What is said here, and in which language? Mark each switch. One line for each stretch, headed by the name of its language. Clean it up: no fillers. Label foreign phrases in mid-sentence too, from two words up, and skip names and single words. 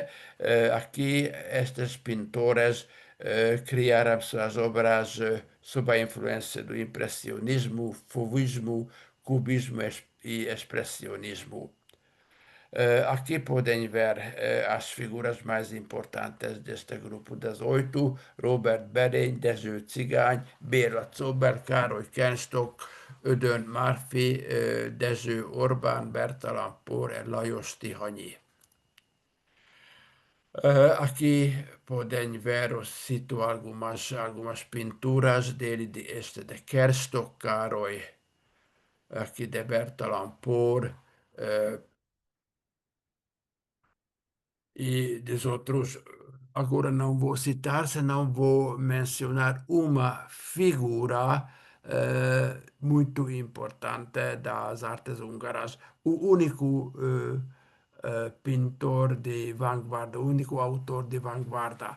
Portuguese: Aqui, estes pintores criaram suas obras sob a influência do impressionismo, fauvismo, cubismo e expressionismo. Aqui podem ver as figuras mais importantes deste grupo das oito: Robert Bering, Dezső Cigány, Béla Czóber, Károly Kenstock, Ödön Márfi, Dezső Orbán, Bertalan Por e Lajos Tihanyi. Aqui podem ver o sítio algumas pinturas dele, de Kerstock, Károly, aqui de Bertalan Por, e dos outros, agora não vou citar, senão vou mencionar uma figura muito importante das artes húngaras, o único pintor de vanguarda, o único autor de vanguarda.